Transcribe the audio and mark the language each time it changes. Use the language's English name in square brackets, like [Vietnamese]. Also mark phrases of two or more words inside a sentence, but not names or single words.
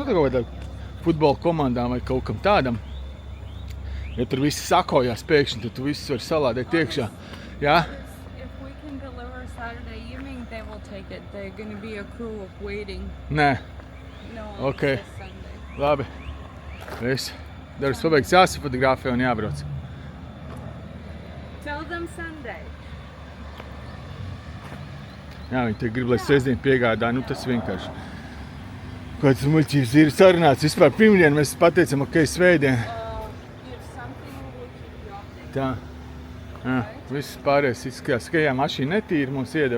[Latvian] Tā kaut kādā futbola komandām vai kaut kam tādam. Ja tur visi sakojās pēkšņi, tad tu visus var salādēt iekšā. Jā? Nē. Ok. Labi. Viss. Darbs pabeigts, jāsafotografē un jābrauc. [English] Tell them Sunday. [Latvian] Jā, viņi te grib, lai sestdien piegādā, tas vienkārši. Kāds muļķības ir sarunāts. Vispār pirmdien mēs pateicam, ok, svētdien. Tā. Jā, viss pārējais izskatās, ka mašīna netīra mums iedeva.